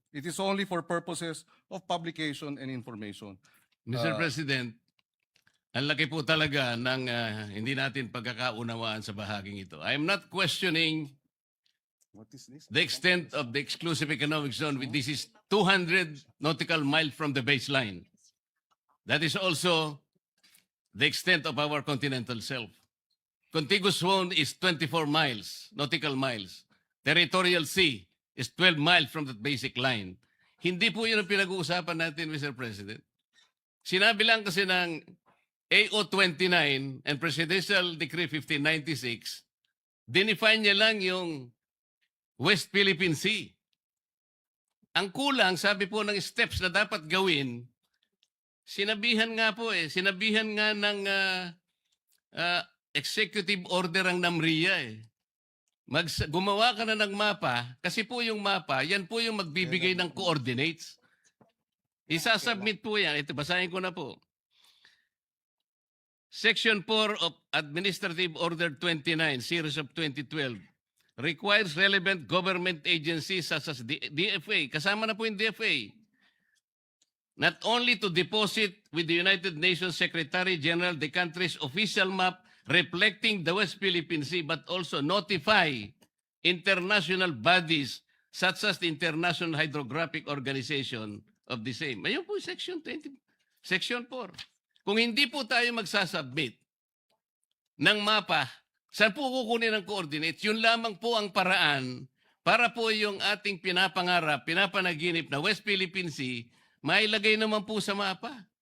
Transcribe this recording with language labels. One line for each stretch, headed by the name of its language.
English: It is only for purposes of publication and information. Mr.
Filipino: President, ang laki po talaga ng hindi natin pagkakaunawaan sa bahaging ito.
English: I am not questioning What is this? the extent of the exclusive economic zone. This is 200 nautical miles from the baseline. That is also the extent of our continental shelf. Contiguous zone is 24 miles, nautical miles. Territorial sea is 12 miles from that basic line.
Filipino: Hindi po yun ang pinag-uusapan natin, Mr. President. Sinabi lang kasi ng AO 29 and Presidential Decree 1596, dinefine niya lang yung West Philippine Sea. Ang kulang, sabi po ng steps na dapat gawin, sinabihan nga ng executive order ang NAMRIA eh. Gumawa ka na ng mapa, kasi po yung mapa, yan po yung magbibigay ng coordinates. Isasubmit po yan. Ito, basahin ko na po.
English: Section 4 of Administrative Order 29, Series of 2012, requires relevant government agencies such as DFA,
Filipino: kasama na po yung DFA,
English: not only to deposit with the United Nations Secretary General the country's official map reflecting the West Philippine Sea, but also notify international bodies such as the International Hydrographic Organization of the same.
Filipino: Ayun po, Section 20, Section 4. Kung hindi po tayo magsasubmit ng mapa, saan po kukunin ang coordinates? Yun lamang po ang paraan para po yung ating pinapangarap, pinapanaginip na West Philippine Sea, mailagay naman po sa mapa.